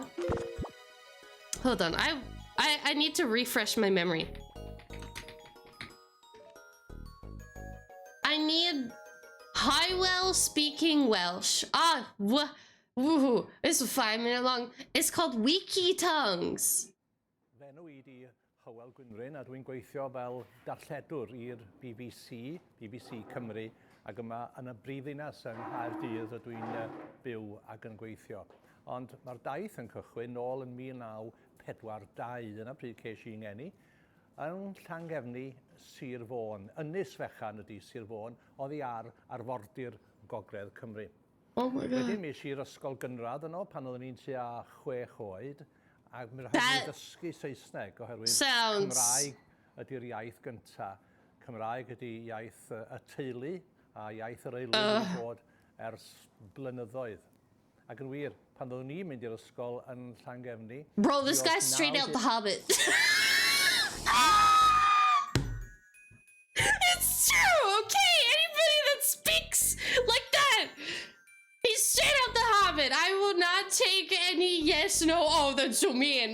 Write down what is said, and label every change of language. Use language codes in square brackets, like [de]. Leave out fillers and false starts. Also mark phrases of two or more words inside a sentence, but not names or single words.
[en] Hold on. I need to refresh my memory. I need Highwell speaking Welsh. Woohoo. This is 5 minute long. It's called Wiki Tongues. [cy] Enw I di Hywel Gwynryn a dwi'n gweithio fel darlledwr i'r BBC Cymru ac yma yn y brifddinas yng Nghaerdydd y dwi'n byw ac yn gweithio. Ond mae'r daith yn cychwyn nôl yn 1942 dyna pryd ces i'n ngeni yn Llangefni Sir Fôn. Ynys fechan ydi Sir Fôn, oddi ar arfordir Gogledd Cymru. [en] Oh my god. [cy] Wedyn mis i'r ysgol gynradd yno pan oeddwn i'n tua 6 oed ac mi rhaid i dysgu Saesneg oherwydd Cymraeg ydy'r iaith gynta. Cymraeg ydy iaith y teulu a iaith yr aelwyd wedi bod ers blynyddoedd. Ac yn wir, pan oeddwn i'n mynd i'r ysgol yn Llangefni... [en] Bro, this guy's straight out The Hobbit. It's true, okay? Anybody that speaks like that, he's straight out The Hobbit. I will not take any yes, no, oh, that's so mean.